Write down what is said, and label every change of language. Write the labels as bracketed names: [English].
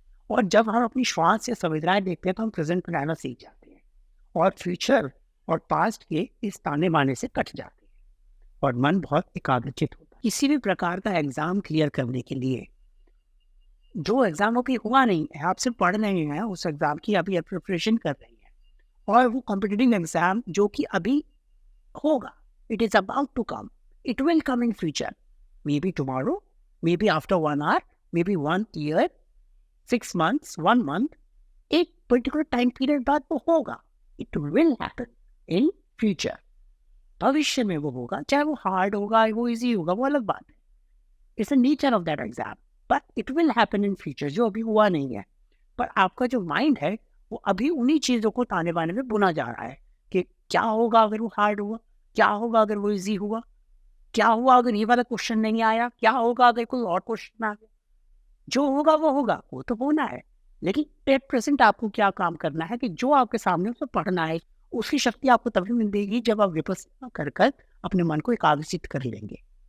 [Hindi] और जब हम अपनी श्वास या संवेदनाएं देखते हैं तो हम प्रेजेंट में रहना सीख जाते हैं और फ्यूचर और पास्ट के इस ताने बाने से कट जाते हैं और मन बहुत एकाग्रचित होता है। किसी भी प्रकार का एग्जाम क्लियर करने के लिए, जो एग्जाम अभी हुआ नहीं है, आप सिर्फ पढ़ रहे हैं, उस एग्जाम की अभी प्रिपरेशन कर रही हैं, और वो कॉम्पिटिटिव एग्जाम जो कि अभी होगा, [English] It is about to come, It will come in future. Maybe tomorrow, maybe after 1 hour, maybe 1 year, 6 months, 1 month. [Hindi] एक पर्टिकुलर टाइम पीरियड बाद वो होगा. [English] It will happen in future. [Hindi] भविष्य में वो होगा, चाहे वो हार्ड होगा, वो इजी होगा, वो अलग बात है. [English] It's the nature of that exam. But it will happen in future, [Hindi] जो अभी हुआ नहीं है. पर आपका जो माइंड है वो अभी उन्हीं चीज़ों को ताने बाने में बुना जा रहा है कि क्या होगा अगर वो हार्ड हुआ, क्या होगा अगर वो इजी हुआ, क्या हुआ अगर ये वाला क्वेश्चन नहीं आया, क्या होगा अगर कोई और क्वेश्चन आ गया. जो होगा वो तो होना है. लेकिन [English] at present [Hindi] आपको क्या काम करना है कि जो आपके सामने उसको पढ़ना है, उसकी शक्ति आपको तभी मिलेगी जब आप विपස්සना कर कर अपने मन को एकाग्रचित कर लेंगे.